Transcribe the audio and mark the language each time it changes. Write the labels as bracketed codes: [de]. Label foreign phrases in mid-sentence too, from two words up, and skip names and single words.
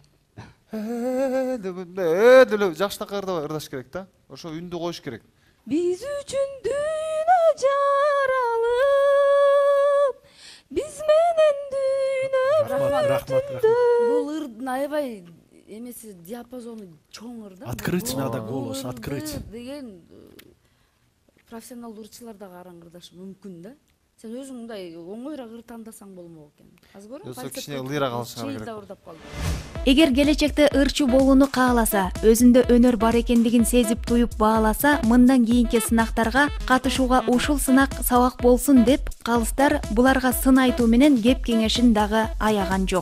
[ky] Деле жакшынакай ырдаш керек да. Ошо үндү коюш керек. Биз үчүн дүйнө жаралып, биз менен дүйнө. Рахмат. Бул ырдын аябай эмеси диапазону чоң ыр да. [ru] Открыть надо голос, открыть. [ky] Деген профессионалдуу ырчылар дагы араң ырдашы мүмкүн да. Сен өзүң мындай оңойраак ыр тандасаң болмок экен. Азыр көрөм. Кичине ылыйра калышыңар керек. Эгер келечекте ырчуу болууну кааласа, өзүндө өнөр бар экендигин сезип туюп бааласа, мындан кийинки сынактарга катышууга ушул сынак сабак болсун деп, калыстар буларга сын айтуу менен кеп кеңешин дагы аяган жок.